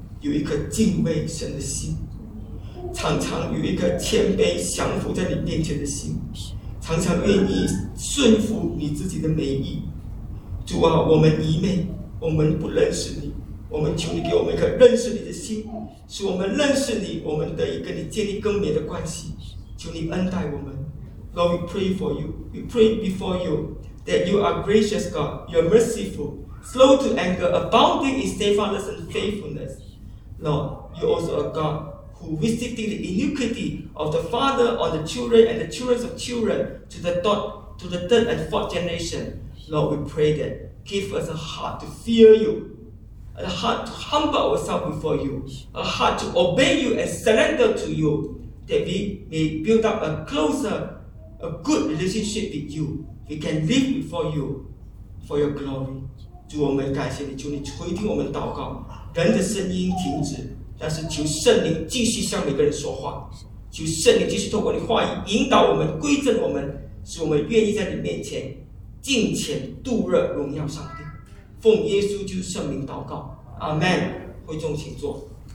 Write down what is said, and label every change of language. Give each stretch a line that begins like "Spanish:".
Chinese: 有一颗敬畏神的心，常常有一颗谦卑降服在你面前的心，常常愿意顺服你自己的美意。主啊，我们愚昧，我们不认识你，我们求你给我们一颗认识你的心，使我们认识你，我们得以跟你建立更美的关系。求你恩待我们。
English: Lord, we pray for you, we pray before you that you are gracious God, you are merciful, slow to anger, abounding in steadfastness and faithfulnessLord, you are also a God who visiting the iniquity of the father on the children and the children of children to the third and fourth generation. Lord, we pray that give us a heart to fear you, a heart to humble ourselves before you, a heart to obey you and surrender to you, that we may build up a closer, a good relationship with you. We can live before you for your glory.
Chinese: 主，我们感谢你，求你垂听我们祷告。人的声音停止，但是求圣灵继续向每个人说话，求圣灵继续透过你话语引导我们，归正我们，使我们愿意在你面前敬虔度日荣耀上帝。奉耶稣基督圣灵祷告，阿门。会众请坐。